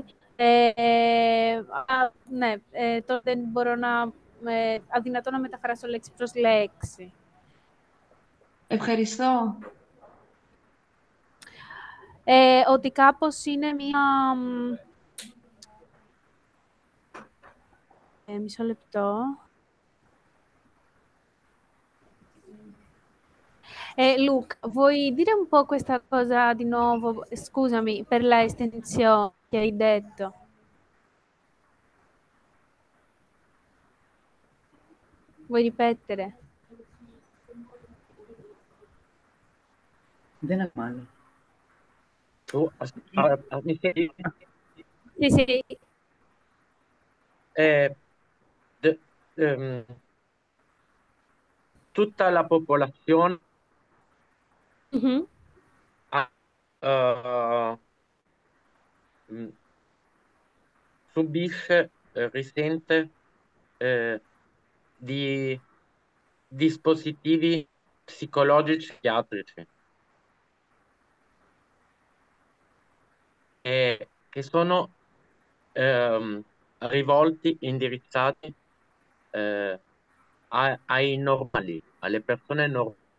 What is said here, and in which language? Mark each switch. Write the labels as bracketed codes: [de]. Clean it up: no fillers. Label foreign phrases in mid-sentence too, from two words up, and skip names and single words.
[el] Ναι, τώρα δεν μπορώ να αδυνατό να μεταφράσω λέξη προς λέξη. Ευχαριστώ. Ότι κάπως είναι μία... μισό λεπτό. [it] Luke, vuoi dire un po' questa cosa di nuovo? Scusami, per la estensione che hai detto. Vuoi ripetere? [el] Δεν είναι μάλλον. [it] Mi senti? Sì, sì. De- ehm, tutta la popolazione Mhm. eh, subisce, risente di dispositivi psicologici psichiatrici che sono rivolti, indirizzati ai normali, alle persone normali.